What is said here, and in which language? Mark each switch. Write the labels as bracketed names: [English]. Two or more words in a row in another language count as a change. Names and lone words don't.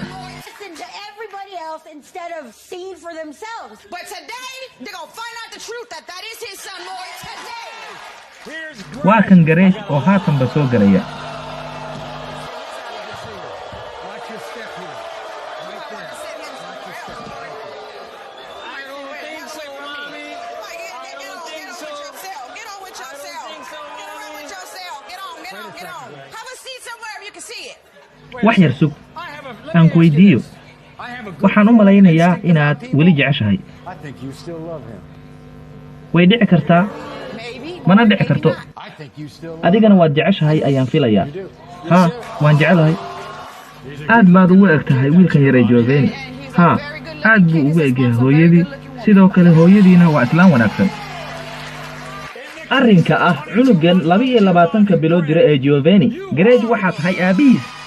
[English] instead of seeing for themselves. But today, they're going to find out the truth that is his son, Lord, today. [Somali] Waa kan gareej oo haatanba soo galaya. [English] Watch your step here. Right there. I don't think so, mommy. Get on with yourself. Get on with yourself. Get on. Have a seat somewhere if you can see it. [Somali] Wax yar sug. Aan ku weydiiyo. waxaan u malaynayaa inaad weli jeceshahay way dhici kartaa mana dhici karto adigana waad jeceshahay ayaan filayaa waan jecelahay aad baad ugu eg tahay wiilkan yar ee Giovanni aad buu ugu egyahay hooyadii sidoo kale hooyadiina waa islaan wanaagsan arrinka ah cunugan 22 bilood jira ee Giovanni gareej waxa tahay aabihiis